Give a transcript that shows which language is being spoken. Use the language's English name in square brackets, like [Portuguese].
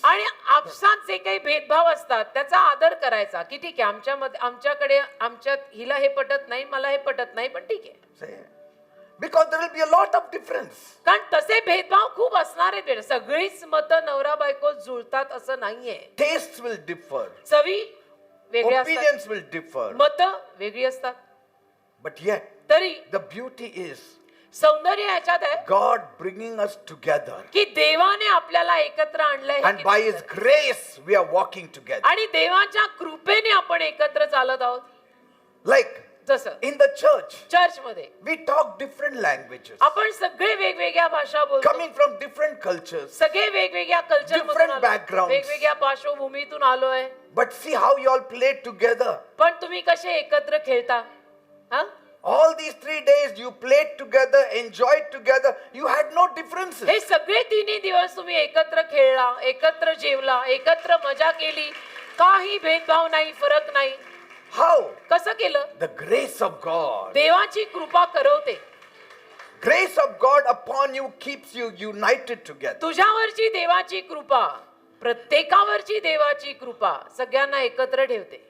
[Marathi] आणि आपसात जे काही भेदभाव असतात त्याचा आदर करायचा की ठीक आहे, आमच्यात हिला हे पटत नाही, मला हे पटत नाही, पण ठीक आहे. [English] Say, because there will be a lot of difference. [Marathi] कारण तसे भेदभाव खूप असणार आहेत. सगळीच मतं नवरा बायको जुळतात असं नाहीये. [English] Tastes will differ. [Marathi] चवी वेगळ्या असतात, [English] Opinions will differ. [Marathi] मतं वेगळी असतात. [English] But yet, [Marathi] तरी [English] the beauty is [Marathi] सौंदर्य याच्यात आहे [English] God bringing us together. [Marathi] की देवाने आपल्याला एकत्र आणलंय. [English] And by His grace, we are walking together. [Marathi] आणि देवाच्या कृपेने आपण एकत्र चालत आहोत. [English] Like [Marathi] जसं [English] in the church, [Marathi] चर्च मध्ये [English] we talk different languages, [Marathi] आपण सगळे वेगवेगळ्या भाषा बोलतो, [English] coming from different cultures. [Marathi] सगळे वेगवेगळ्या कल्चर [English] different backgrounds. [Marathi] वेगवेगळ्या पार्श्वभूमीतून आलोय. [English] But see how you all played together. [Marathi] पण तुम्ही कसे एकत्र खेळता? हा? [English] All these 3 days you played together, enjoyed together. You had no differences. [Marathi] हे सगळे 3 दिवस तुम्ही एकत्र खेळला, एकत्र जेवला, एकत्र मजा केली, काही भेदभाव नाही, फरक नाही. [English] How? [Marathi] कसं केलं? [English] The grace of God. [Marathi] देवाची कृपा करवते. [English] Grace of God upon you keeps you united together. [Marathi] तुझ्यावरची देवाची कृपा, प्रत्येकावरची देवाची कृपा सगळ्यांना एकत्र ठेवते.